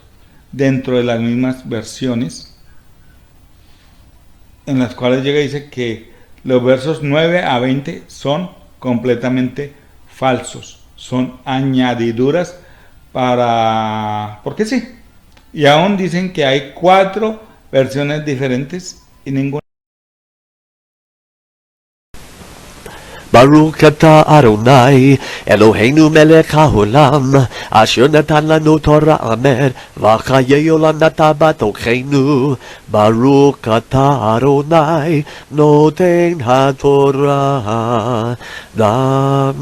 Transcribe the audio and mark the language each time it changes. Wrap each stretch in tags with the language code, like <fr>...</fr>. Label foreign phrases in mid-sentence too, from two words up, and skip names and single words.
<es>Dentro de las mismas versiones, en las cuales llega y dice que los versos 9 a 20 son completamente falsos, son añadiduras porque sí. Y aún dicen que hay 4 versiones diferentes y ninguna.</es> <he>ברוך אתה אדני, אלהינו מלך העולם, אשר נתן לנו תורה אמן, וחיי עולם נתן בתוכנו. ברוך אתה אדני, נותן התורה.</he>